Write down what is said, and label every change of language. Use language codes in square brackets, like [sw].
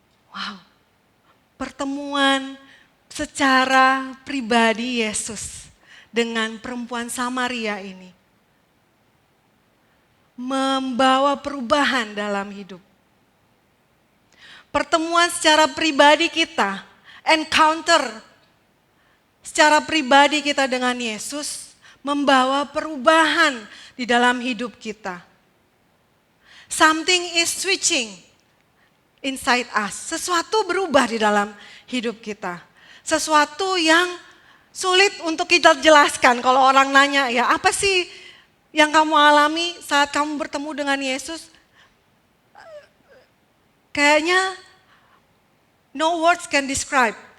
[id] Wow, pertemuan secara pribadi Yesus dengan perempuan Samaria ini membawa perubahan dalam hidup. Pertemuan secara pribadi kita, encounter secara pribadi kita dengan Yesus membawa perubahan di dalam hidup kita. [en] Something is switching inside us. [id] Sesuatu berubah di dalam hidup kita. Sesuatu yang sulit untuk kita jelaskan kalau orang nanya, ya apa sih yang kamu alami saat kamu bertemu dengan Yesus? Kayaknya [en] no words can describe.